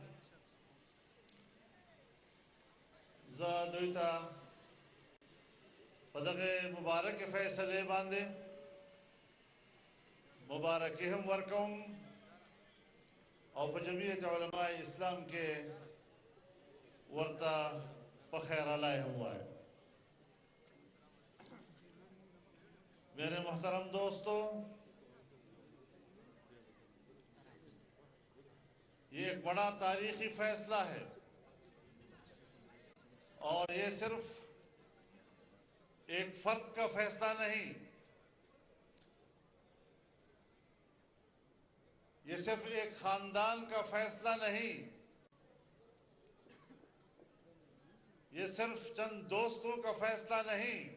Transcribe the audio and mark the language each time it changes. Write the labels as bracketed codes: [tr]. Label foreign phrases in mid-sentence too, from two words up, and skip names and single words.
[ps] زه دوی ته په دغه مبارکې فیصلې باندې مبارکي هم ورکوم او په جمعیت علماء اسلام کې ورته په خیر علای هم وایم. [ur] میرے محترم دوستو، یہ ایک بڑا تاریخی فیصلہ ہے اور یہ صرف ایک فرد کا فیصلہ نہیں، یہ صرف ایک خاندان کا فیصلہ نہیں، یہ صرف چند دوستوں کا فیصلہ نہیں،